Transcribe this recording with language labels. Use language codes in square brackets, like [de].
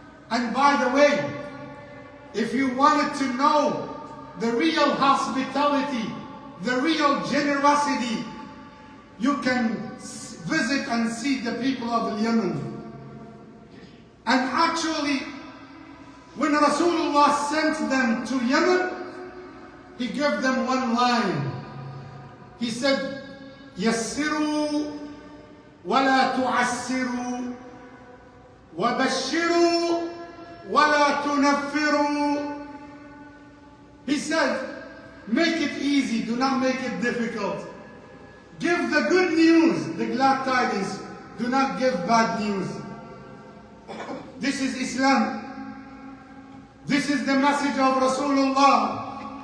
[en] And by the way, if you wanted to know the real hospitality, the real generosity, you can visit and see the people of Yemen. And actually, when Rasulullah sent them to Yemen, he gave them one line. He said, [ar] يَسِّرُوا وَلَا تُعَسِّرُوا وَبَشِّرُوا وَلَا تُنَفِّرُوا. [en] He said, make it easy, do not make it difficult. Give the good news, the glad tidings. Do not give bad news. This is Islam. This is the message of Rasulullah.